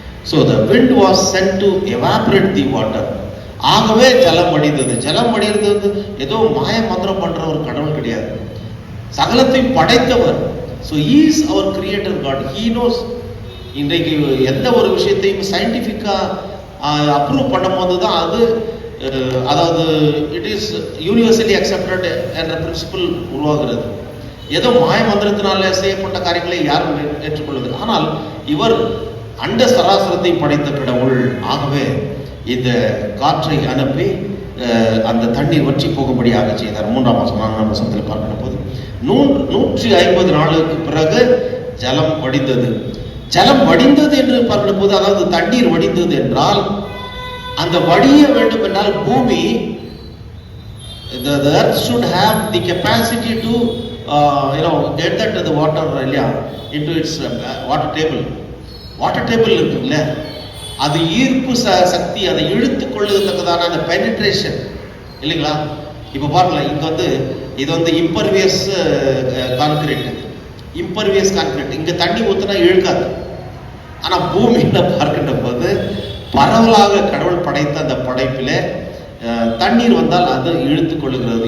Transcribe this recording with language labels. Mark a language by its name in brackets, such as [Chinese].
[English] So the wind was sent to evaporate the water. [Tamil] ஆகவே ஜலம் வடிந்தது. ஜலம் வடிகிறது வந்து ஏதோ மாய மந்திரம் பண்ற ஒரு கடவுள் கிடையாது. சகலத்தையும் படைத்தவர். [English] So he is our creator God. He knows. [Tamil] இன்றைக்கு எந்த ஒரு விஷயத்தையும் சயின்டிஃபிக்கா அப்ரூவ் பண்ணும் போது தான் அது அதாவது [English] it is universally accepted [Tamil] என்ற பிரின்சிபல் உருவாகிறது. ஏதோ மாய மந்திரத்தினால செய்யப்பட்ட காரியங்களை யாரும் ஏற்றுக்கொள்வது. ஆனால் இவர் அண்ட சராசரத்தை படைத்த கடவுள். ஆகவே இந்த காற்றை அனுப்பி அந்த தண்ணீர் வற்றி போகும்படியாக செய்தார். 3ஆம் வசனம் 4ஆம் வசனத்தில் பார்க்கிற போது 150 நாளுக்கு பிறகு ஜலம் வடிந்தது. ஜலம் வடிந்தது என்று பார்க்கிற போது, அதாவது தண்ணீர் வடிந்தது என்றால், அந்த வடிய வேண்டும் என்றால் பூமி, [English] the earth should have the capacity to get that the water into its water table. [Tamil] Water table இருக்குல்ல, அது ஈர்ப்பு சக்தி, அதை இழுத்து கொள்ளுறதுக்கான அந்த பெனிட்ரேஷன் இல்லைங்களா. இப்போ பாருங்களா, இங்க வந்து இது வந்து இம்பர்வியஸ் கான்கிரீட். இம்பர்வியஸ் கான்கிரீட் இங்க தண்ணி ஊற்றினா இழுக்காது. ஆனா பூமியில பார்க்கின்ற போது பரவலாக கடவுள் படைத்த அந்த படைப்பில தண்ணீர் வந்தால் அது இழுத்து கொள்ளுகிறது.